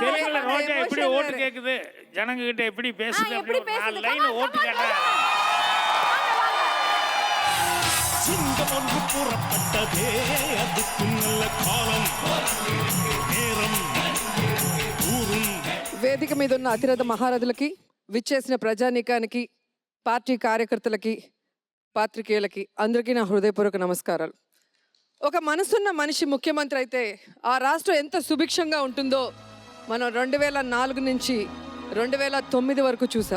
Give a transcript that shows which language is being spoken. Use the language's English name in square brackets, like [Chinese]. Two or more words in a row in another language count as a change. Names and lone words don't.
[Tamil] தெலுங்குல ரோஜா எப்படி ஓட்டு கேக்குது, ஜனங்க கிட்ட எப்படி பேசுது, எப்படி பேசுது, லைன்ல ஓட்டு கேட்டா. சிங்கம் ஒன்று கூறப்பட்டதே, அதுக்கு நல்ல காலம் நேரம் ஊரும். [Telugu] వేదిక మీద ఉన్న అతిరథ మహారథులకి, విచ్చేసిన ప్రజానీకానికి, పార్టీ కార్యకర్తలకి, పాత్రికేయులకి అందరికీ నా హృదయపూర్వక నమస్కారాలు. ఒక మనసున్న మనిషి ముఖ్యమంత్రి అయితే ఆ రాష్ట్రం ఎంత సుభిక్షంగా ఉంటుందో మనం 2004 నుంచి 2009 వరకు చూసాం.